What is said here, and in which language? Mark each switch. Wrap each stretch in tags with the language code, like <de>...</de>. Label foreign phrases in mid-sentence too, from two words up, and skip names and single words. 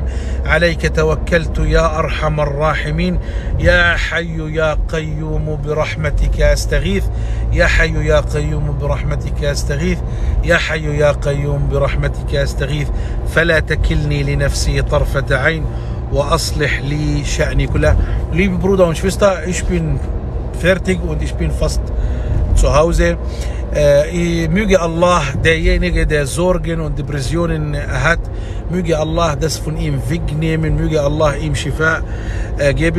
<ar>عليك توكلت يا أرحم الراحمين. يا حي يا قيوم برحمتك أستغيث، يا حي يا قيوم برحمتك أستغيث، يا حي يا قيوم برحمتك أستغيث. فلا تكلني لنفسي طرفة عين وأصلح لي شأني كله.</ar> <de>Liebe Brüder und Schwester, ich bin fertig und ich bin fast zu Hause. Möge Allah, derjenige, der Sorgen und Depressionen hat, möge Allah das von ihm wegnehmen, möge Allah ihm Shifa geben.</de>